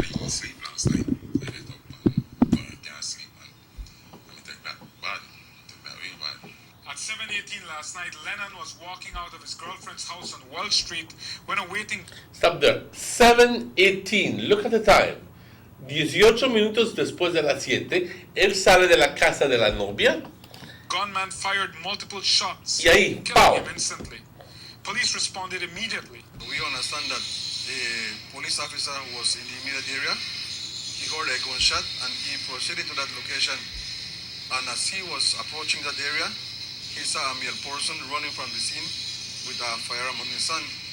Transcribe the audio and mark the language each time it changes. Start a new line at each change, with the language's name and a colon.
English: sleep last night. I get up and I can't sleep, man. We take that bad. Take that real bad. At 7:18 last night, Lennon was walking out of his girlfriend's house on Wall Street when awaiting... Stop there. 7:18. Look at the time.
Spanish: 18 minutos después de las 7, él sale de la casa de la novia.
English: Gunman fired multiple shots,
Spanish: Y ahí,
English: killing pow. him instantly. Police responded immediately. We understand that the police officer was in the immediate area. He heard a gunshot and he proceeded to that location. And as he was approaching that area, he saw a male person running from the scene with a firearm on his hand.